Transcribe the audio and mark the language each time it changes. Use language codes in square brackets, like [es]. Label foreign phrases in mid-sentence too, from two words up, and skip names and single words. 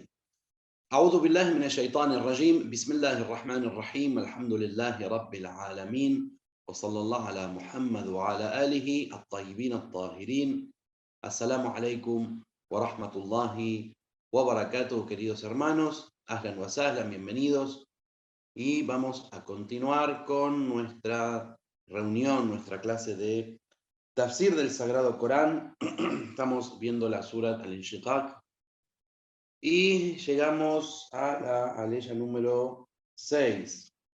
[ar] أعوذ بالله من الشيطان الرجيم بسم الله الرحمن الرحيم الحمد لله رب العالمين وصلى الله على محمد وعلى آله الطيبين الطاهرين. السلام عليكم ورحمة الله وبركاته, [es] queridos hermanos. [ar] أهلا وسهلا, [es] bienvenidos. Y vamos a continuar con nuestra reunión, nuestra clase de Tafsir del Sagrado Corán. Estamos viendo la Surat al-Inshiqaq y llegamos a la aleya número 6.